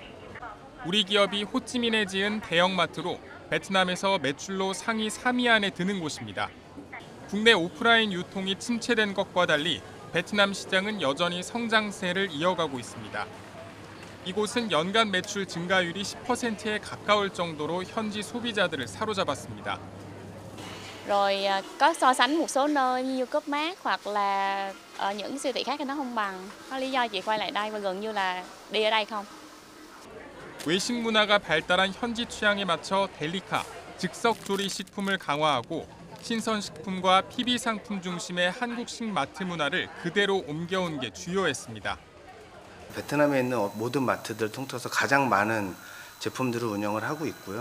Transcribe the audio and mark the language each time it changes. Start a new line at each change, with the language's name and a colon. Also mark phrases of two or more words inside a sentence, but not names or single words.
Korean: 우리 기업이 호치민에 지은 대형마트로 베트남에서 매출로 상위 3위 안에 드는 곳입니다. 국내 오프라인 유통이 침체된 것과 달리 베트남 시장은 여전히 성장세를 이어가고 있습니다. 이곳은 연간 매출 증가율이 10%에 가까울 정도로 현지 소비자들을 사로잡았습니다.
Vietnamese: Rồi có so sánh một số nơi như Copmart hoặc là ở những siêu thị khác thì nó không bằng. Có lý do chị quay lại đây và gần như là đi ở đây không?
Korean: 외식 문화가 발달한 현지 취향에 맞춰 델리카, 즉석 조리 식품을 강화하고 신선식품과 PB 상품 중심의 한국식 마트 문화를 그대로 옮겨온 게 주요했습니다. 베트남에 있는 모든 마트들 통틀어서 가장 많은 제품들을 운영을 하고 있고요.